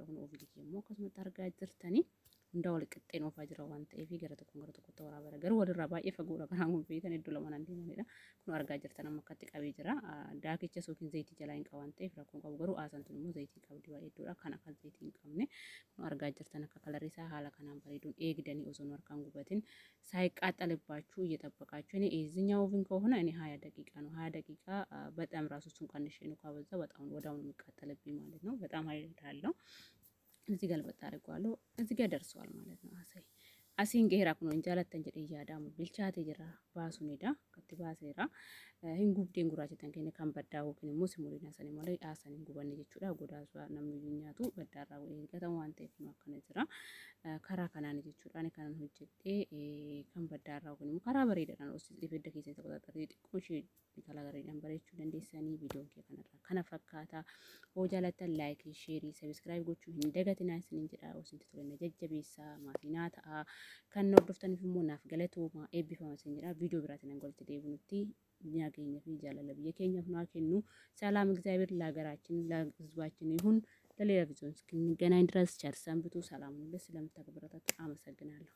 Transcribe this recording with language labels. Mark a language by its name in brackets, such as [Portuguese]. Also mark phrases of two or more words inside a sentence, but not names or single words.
[Oromo] Kun oofnii immoo akkasumatti argaa jirtanii hunda wal qixxeen oofaa jira waan ta'eef gara tokkotti waraabara. Garuu walirraa baay'ee fagoodha kanaan kun beekan iddoo lama nan deemanidha. Kun argaa jirtan amma akkatti qabee jira. Daakicha yookiin zayitii jalaa hin qaban ta'eef rakkoon qabu. Garuu aasaan tun immoo zayitii qabdi baay'ee iddoodha. Kan akka zayitii hin qabne kun argaa jirtan akka kalarri isaa haala kanaan bareeduun eegdanii osoo harkaan gubatin [Amharic] ሳይቃጠልባችሁ እየጠበቃችሁ እኔ እዚህኛው ኦቭን ከሆነ እኔ 20 ደቂቃ ነው 20 ደቂቃ በጣም ራሱ እሱን ቀንሼ ነው ካበዛ በጣም ወዳውን የሚቃጠልብኝ ማለት ነው። በጣም ኃይል አለው። እዚህ ጋር ልበጣ አድርጓለሁ። እዚህ ጋር ደርሷል ማለት ነው። [Oromo] asiin geeraa kun jaalattan jedhee yaadamu bilchaatee jira baasuun eda katti baaseera hin gubdeen gurraachatan keenya kan baddaa yookiin immoo simuliina sanii malee aasan hin gubanne jechuudha. Godaasuu namni nyaatu baddaarraa eeggatan waan ta'eef nu akkana jira. Karaa kanaan jechuudha ani kanan hojjedhee kan baddaarraa yookiin immoo karaa bareedaadhaan osoo ibidda keessatti qotaatanii xiqqoo ishee kala gareedhaan bareechuu dandeessanii viidiyoon kee kanarraa kana fakkaata. Hoo jaalattan [English] laayikii sheerii sabiskiraayib [Oromo] gochuu hin dagatinaa isiniin jedha. Osin tutulanna jajjabeessaa maafinaa ta'a. Kan hordoftaniif immoo naaf galatooma eebbifama isin jedha. Viidiyoo biraatiin angolti deebinutti nyaageenyaa fi jaalala biyya keenyaaf nu kennu [Amharic] ሰላም እግዚአብሔር ለሀገራችን ለሕዝባችን ይሁን። ለሌላ ቪዲዮዎች እስክንገናኝ ድረስ ቸር ሰንብቱ። ሰላም ሁሉ ስለምታከብራችሁ አመሰግናለሁ።